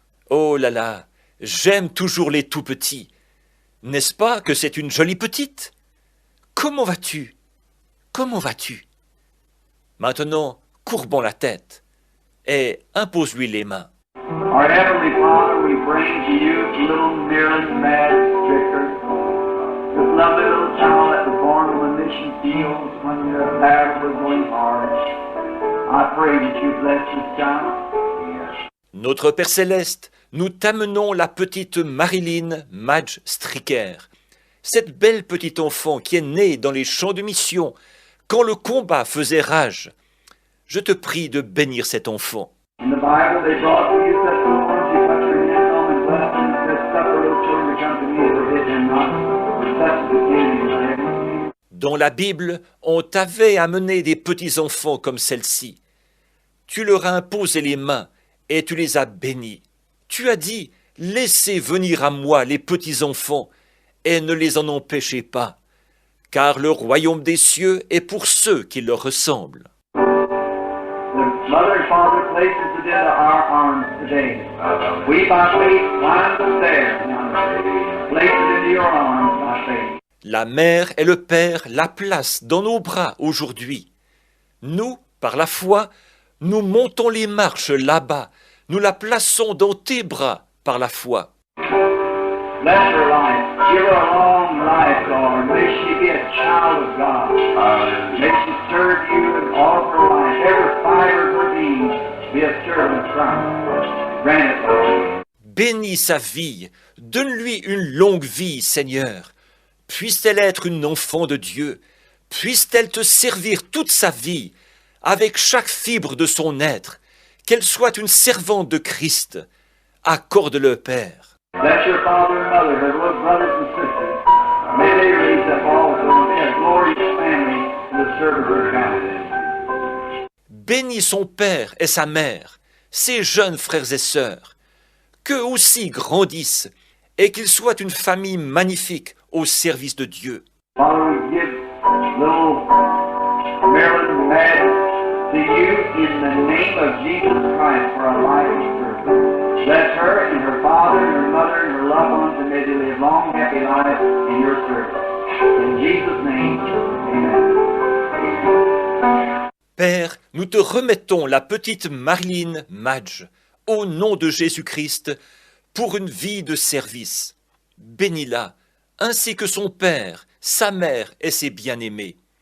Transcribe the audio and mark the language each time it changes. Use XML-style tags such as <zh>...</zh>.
<fr>Oh là là, j'aime toujours les tout petits. N'est-ce pas que c'est une jolie petite? Comment vas-tu? Comment vas-tu? Maintenant, courbons la tête et impose-lui les mains.</fr> <en>Our Heavenly Father, we bring to you little Marilyn Madge Stricker, this lovely little child that was born on the mission fields when the battle was going hard. I pray that you bless this child.</en> <fr>Notre Père Céleste, nous t'amenons la petite Marilyn Madge Stricker, cette belle petite enfant qui est née dans les champs de mission, quand le combat faisait rage. Je te prie de bénir cet enfant.</fr> <en>In the Bible, they brought to you such little ones, you touch their hands on and bless them, and said, suffer little children to come to me, and forbid them not, for such is the kingdom of heaven.</en> <fr>Dans la Bible, on t'avait amené des petits-enfants comme celle-ci. Tu leur as imposé les mains et tu les as bénis. Tu as dit, laissez venir à moi les petits-enfants et ne les en empêchez pas, car le royaume des cieux est pour ceux qui leur ressemblent.</fr> <en>The mother and father places it into our arms today. We by faith climb the stairs now. Place it into your arms by faith.</en> <fr>La mère et le père la placent dans nos bras aujourd'hui. Nous, par la foi, nous montons les marches là-bas. Nous la plaçons dans tes bras par la foi.</fr> <en>Bless her life. Give her a long life, Lord. May she be a child of God. May she serve you in all of her life. Every fiber of her being be a servant of Christ. Grant it, Lord.</en> <fr>Bénis sa vie. Donne-lui une longue vie, Seigneur. Puisse-t-elle être une enfant de Dieu. Puisse-t-elle te servir toute sa vie, avec chaque fibre de son être. Qu'elle soit une servante de Christ. Accorde-le, Père.</fr> <en>Bless your father and mother, her little brothers and sisters. May they raise up also and be a glorious family to the service of God.</en> <fr>Bénis son père et sa mère, ses jeunes frères et sœurs. Qu'eux aussi grandissent et qu'ils soient une famille magnifique au service de Dieu.</fr> <en>Father, we give little Marilyn Madden to you in the name of Jesus Christ for a life of service. Bless her and her father and her mother and her loved ones, and may they live long, happy lives in your service. In Jesus' name, amen.</en> <fr>Père, nous te remettons la petite Marilyn Madge, au nom de Jésus-Christ, pour une vie de service. Bénis-la, ainsi que son père, sa mère et ses bien-aimés.</fr>